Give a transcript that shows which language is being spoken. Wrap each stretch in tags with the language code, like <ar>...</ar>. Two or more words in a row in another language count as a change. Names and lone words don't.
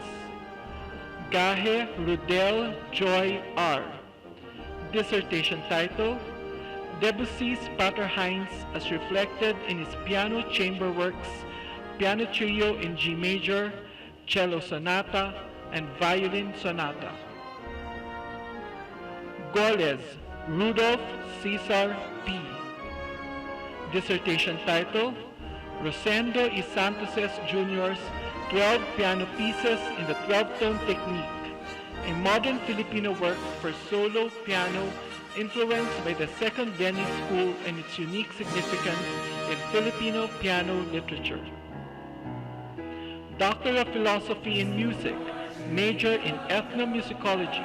<en>Gahe Rudel Joy R. Dissertation title, Debussy's Paterhines as reflected in his piano chamber works, piano trio in G major, cello sonata, and violin sonata. Goles Rudolph Cesar P. Dissertation title, Rosendo y Santos Jr.'s 12 piano pieces in the 12-tone technique, a modern Filipino work for solo piano influenced by the Second Viennese School and its unique significance in Filipino piano literature. Doctor of Philosophy in Music, major in Ethnomusicology.</en>